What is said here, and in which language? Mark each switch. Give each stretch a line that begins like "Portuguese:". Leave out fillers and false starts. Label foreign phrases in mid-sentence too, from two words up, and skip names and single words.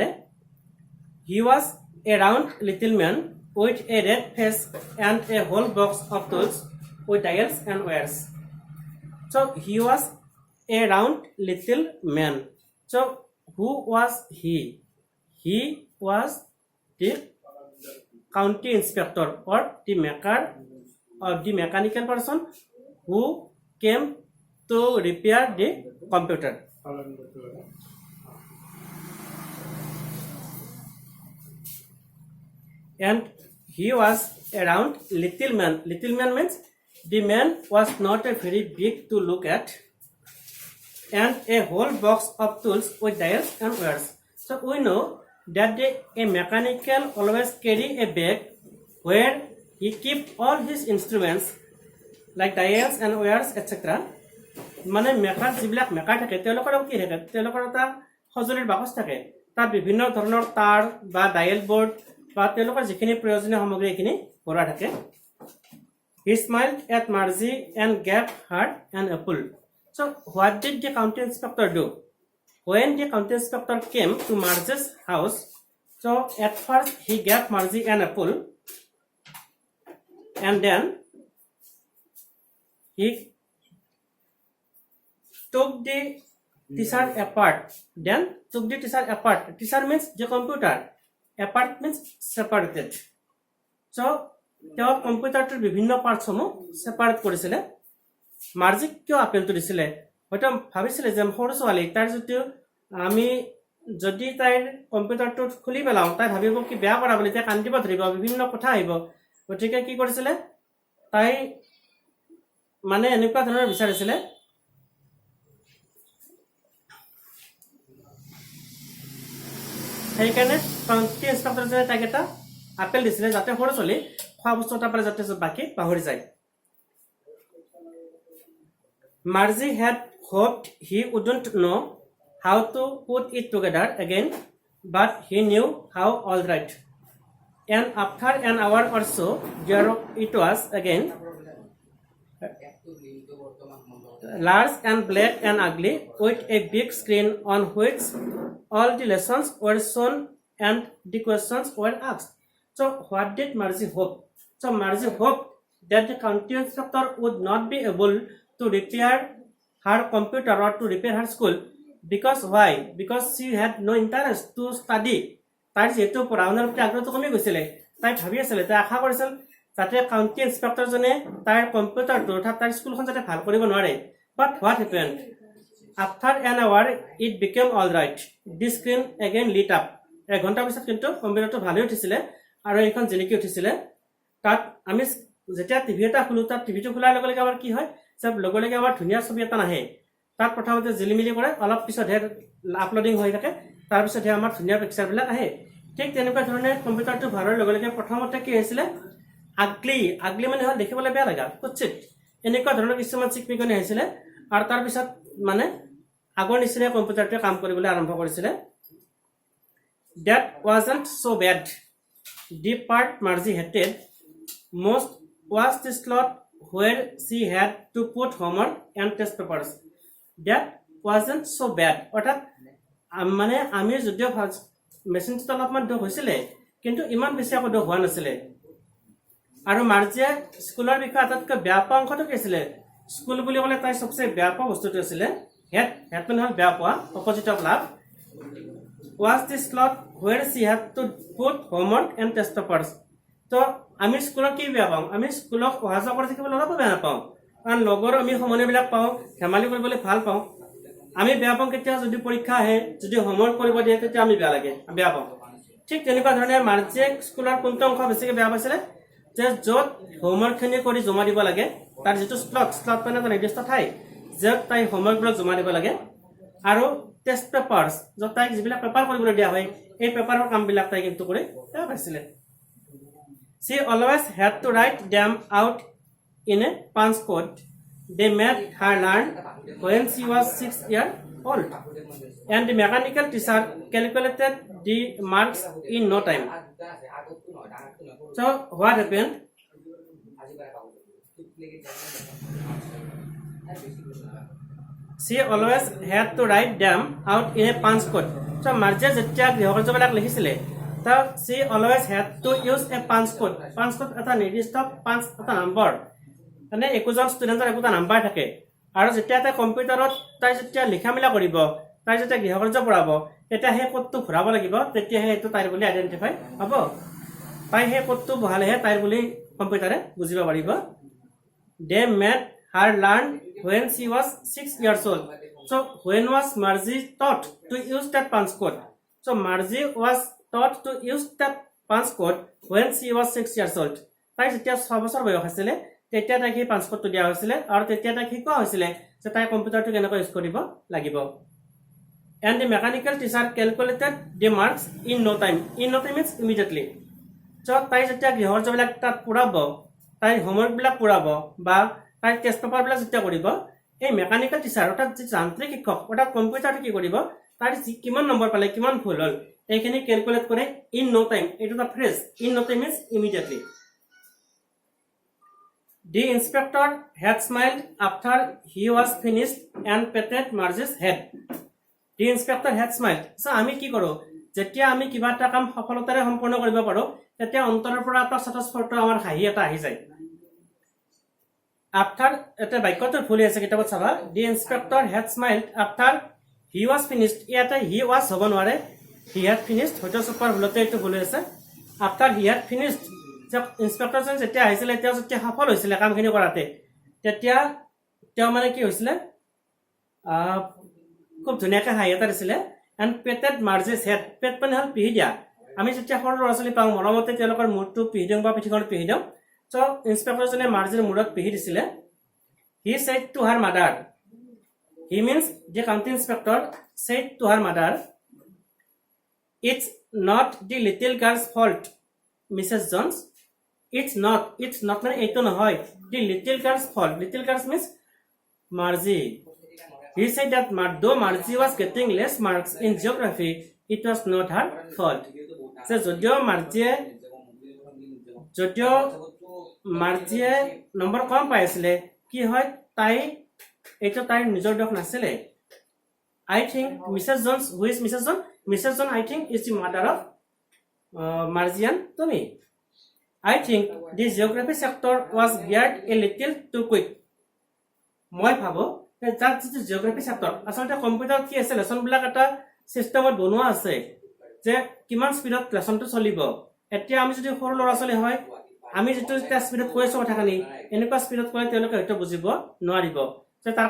English: he was a round little man with a red face and a whole box of tools with dials and wires. so he was a round little man. so who was he? he was the county inspector or the maker or the mechanical person who came to repair the computer. And he was around little man. Little man means the man was not a very big to look at, and a whole box of tools with dials and wires. So we know that a mechanical always carry a bag where he keep all his instruments like dials and wires etc.
Assamese: মানে মেকাৰ যিবিলাক মেকাৰ থাকে তেওঁলোকৰ কি থাকে, তেওঁলোকৰ এটা সঁজুলিৰ বাকচ থাকে, তাত বিভিন্ন ধৰণৰ তাঁৰ বা ডায়েল বোৰ্ড বা তেওঁলোকৰ যিখিনি প্ৰয়োজনীয় সামগ্ৰী এইখিনি ভৰা থাকে।
English: He smiled at Margie and gave her an apple. So what did the county inspector do? When the county inspector came to Margie's house, so at first he gave Margie an apple and then he took the teacher apart. Then took the teacher apart. Teacher means the computer. Apart means separated.
Assamese: So তেওঁ কম্পিউটাৰটোৰ বিভিন্ন পাৰ্টসমূহ ছেপাৰেট কৰিছিলে। মাৰ্জিক কিয় আপেলটো দিছিলে? হয়তো ভাবিছিলে যে সৰু ছোৱালী তাইৰ যদিও আমি যদি তাইৰ কম্পিউটাৰটো খুলি পেলাওঁ তাই ভাবিব কি বেয়া কৰা বুলি, তাই কান্দিব ধৰিব, বিভিন্ন কথা আহিব। গতিকে কি কৰিছিলে তাই মানে এনেকুৱা ধৰণৰ বিচাৰিছিলে সেইকাৰণে কাউণ্টি ইন্সপেক্টৰজনে তাইক এটা আপেল দিছিলে যাতে সৰু ছোৱালী খোৱা বস্তু এটা পালে যাতে বাকী পাহৰি যায়।
English: Margie had hoped he wouldn't know how to put it together again, but he knew how all right. And after an hour or so, there it was again. large and black and ugly, with a big screen on which all the lessons were shown and the questions were asked. So what did Margie hope? So Margie hoped that the county inspector would not be able to repair her computer or to repair her school. Because why? Because she had no interest to study.
Assamese: তাই যেহেতু পঢ়া শুনাৰ প্ৰতি আগ্ৰহটো কমি গৈছিলে, তাই ভাবি আছিলে, তাই আশা কৰিছিল যাতে কাউন্টি ইন্সপেক্টৰজনে তাইৰ কম্পিউটাৰটো অৰ্থাৎ তাইৰ স্কুলখন যাতে ভাল কৰিব নোৱাৰে।
English: But what happened? After an hour, it became all right. The screen again lit up.
Assamese: এঘণ্টাৰ পিছত কিন্তু কম্পিউটাৰটো ভালেই উঠিছিলে আৰু এইখন জিলিকি উঠিছিলে। তাত আমি যেতিয়া টিভি এটা খোলো, তাত টিভিটো খোলাৰ লগে লগে আমাৰ কি হয়, যে লগে লগে আমাৰ ধুনীয়া ছবি এটা নাহে। তাত প্ৰথমতে জিলিমিলি কৰে, অলপ পিছতহে আপলোডিং হৈ থাকে, তাৰপিছতহে আমাৰ ধুনীয়া পিকচাৰবিলাক আহে। ঠিক তেনেকুৱা ধৰণে কম্পিউটাৰটো ভৰোৱাৰ লগে লগে প্ৰথমতে কি হৈছিলে, আগলি মানে হ'ল দেখিবলৈ বেয়া লগা, কুৎচিত এনেকুৱা ধৰণৰ কিছুমান চিকমিকনি আহিছিলে। আৰু তাৰপিছত মানে আগৰ নিচিনা কম্পিউটাৰটোৱে কাম কৰিবলৈ আৰম্ভ কৰিছিলে।
English: That wasn't so bad. The part Margie hated most was the slot where she had to put homework and test papers. That wasn't so bad.
Assamese: অৰ্থাৎ মানে আমি যদিও মেচিনটো অলপমান দুখ হৈছিলে, কিন্তু ইমান বেছি আকৌ দুখ হোৱা নাছিলে। আৰু মাৰ্জিয়ে স্কুলৰ বিষয়ে আটাইতকৈ বেয়া পোৱা অংশটো কি আছিলে? স্কুল বুলি ক'লে তাই চবচে বেয়া পোৱা বস্তুটো আছিলে হেড মানে হ'ল বেয়া পোৱা,
English: opposite of love. was the slot where she had to put homework and test papers.
Assamese: তো আমি স্কুলত কি বেয়া পাওঁ? আমি স্কুলত অহা যোৱা কৰি থাকিবলৈ অলপো বেয়া নাপাওঁ, কাৰণ লগৰ আমি সমনীয়াবিলাক পাওঁ, ধেমালি কৰিবলৈ ভাল পাওঁ। আমি বেয়া পাওঁ কেতিয়া, যদি পৰীক্ষা আহে, যদি হোমৱৰ্ক কৰিব দিয়ে, তেতিয়া আমি বেয়া পাওঁ। ঠিক তেনেকুৱা ধৰণে মাৰ্জিয়ে স্কুলৰ কোনটো অংশ বেছিকৈ বেয়া পাইছিলে, যে য'ত হোমৱৰ্কখিনি কৰি জমা দিব লাগে, তাৰ যিটো স্লট মানে এটা নিৰ্দিষ্ট ঠাই, য'ত তাই হোমৱৰ্কবিলাক জমা দিব লাগে, আৰু
English: test papers,
Assamese: য'ত তাইক যিবিলাক পেপাৰ কৰিবলৈ দিয়া হয়, এই পেপাৰৰ কামবিলাক তাই কিন্তু কৰি বেয়া পাইছিলে।
English: She always had to write them out in a punch code. They made her learn when she was 6 years old, and the mechanical teacher calculated the marks in no time. So what happened? She always had to write them out in a punch code. So Margie
Assamese: যেতিয়া গৃহকাৰ্যবিলাক লিখিছিলে, তাত
English: she always had to use a punch code. Punch code
Assamese: এটা নিৰ্দিষ্ট এটা নম্বৰ, মানে একোজন ষ্টুডেণ্টৰ একোটা নাম্বাৰ থাকে। আৰু যেতিয়া তাই কম্পিউটাৰত তাই যেতিয়া লিখা মেলা কৰিব, তাই যেতিয়া গৃহকাৰ্য পঢ়াব, তেতিয়া সেই কোডটো ঘূৰাব লাগিব, তেতিয়াহে এইটো তাইৰ বুলি আইডেণ্টিফাই হ'ব। তাই সেই কোডটো বহালেহে তাইৰ বুলি কম্পিউটাৰে বুজিব পাৰিব।
English: They made her learn when she was 6 years old. So when was Margie taught to use that punch code? So Margie was taught to use that punch code when she was 6 years old.
Assamese: তাই যেতিয়া 6 বছৰ বয়স আছিল, তেতিয়া তাইক সেই
English: punch codeটো
Assamese: দিয়া হৈছিলে, আৰু তেতিয়া তাইক শিকোৱা হৈছিলে যে তাই কম্পিউটাৰটো কেনেকৈ ইউজ কৰিব লাগিব।
English: And the mechanical teacher calculated the marks in no time. In no time means immediately.
Assamese: So তাই যেতিয়া গৃহকাৰ্যবিলাক তাত পূৰাব, তাই হোমৱৰ্কবিলাক পূৰাব, বা তাই
English: test paperবিলাক
Assamese: যেতিয়া কৰিব, এই
English: mechanical teacher
Assamese: অৰ্থাৎ যি যান্ত্ৰিক শিক্ষক অৰ্থাৎ কম্পিউটাৰটো কি কৰিব, তাই কিমান নম্বৰ পালে, কিমান ভুল হ'ল, এইখিনি কেলকুলেট কৰে
English: in no time. এইটো এটা phrase, in no time means immediately. The inspector had smiled after he was finished and patted Margie's head. The inspector had smiled.
Assamese: So আমি কি কৰোঁ, যেতিয়া আমি কিবা এটা কাম সফলতাৰে সম্পূৰ্ণ কৰিব পাৰোঁ, তেতিয়া অন্তৰৰ পৰা এটা স্বতঃস্ফূৰ্ত আমাৰ হাঁহি এটা আহি যায়। After এটা বাক্যটো ভুল আছে কিতাপত চাবা,
English: the inspector had smiled after he was finished.
Assamese: ইয়াতে
English: he was
Assamese: হ'ব নোৱাৰে,
English: he had finished,
Assamese: হয়তো চুপাৰ ভুলতে এইটো ভুল আছে।
English: After he had finished,
Assamese: যে ইন্সপেক্টৰজন যেতিয়া আহিছিলে, তেওঁ যেতিয়া সফল হৈছিলে কামখিনি কৰাতে, তেতিয়া তেওঁ মানে কি হৈছিলে, খুব ধুনীয়াকৈ হাঁহি এটা দিছিলে।
English: and patted Margie's head,
Assamese: পেট মানে হ'ল পিহি দিয়া। আমি যেতিয়া সৰু ল'ৰা ছোৱালী পাওঁ, মৰমতে তেওঁলোকৰ মূৰটো পিহি দিওঁ বা পিঠিখনত পিহি দিওঁ।
English: চ'
Assamese: ইন্সপেক্টৰজনে মাৰ্জিৰ মূৰত পিহি দিছিলে।
English: he said to her mother, he means the county inspector said to her mother, it's not the little girl's fault Mrs. Jones. It's not
Assamese: মানে এইটো নহয়,
English: the little girl's fault. Little girls means Margie. He said that though Margie was getting less marks in geography, it was not her fault.
Assamese: So যদিও মাৰ্জিয়ে নম্বৰ কম পাইছিলে, কি হয়, তাই এইটো তাইৰ নিজৰ দোষ নাছিলে
English: I think Mrs. Jones, who is Mrs. Jones? Mrs. Jones, I think, is the mother of Marzian Tommy. I think the geography sector was geared a little too quick.
Assamese: মই ভাবো তাত যিটো
English: geography chapter
Assamese: আচলতে কম্পিউটাৰত কি আছে লেচনবিলাক এটা চিষ্টেমত বনোৱা আছে যে কিমান স্পীডত লেচনটো চলিব এতিয়া আমি যদি সৰু ল'ৰা ছোৱালী হয় আমি যিটো স্পীডত কৈ আছো কথাখিনি এনেকুৱা স্পীডত ক'লে তেওঁলোকে হয়তো বুজিব নোৱাৰিব যে তাৰ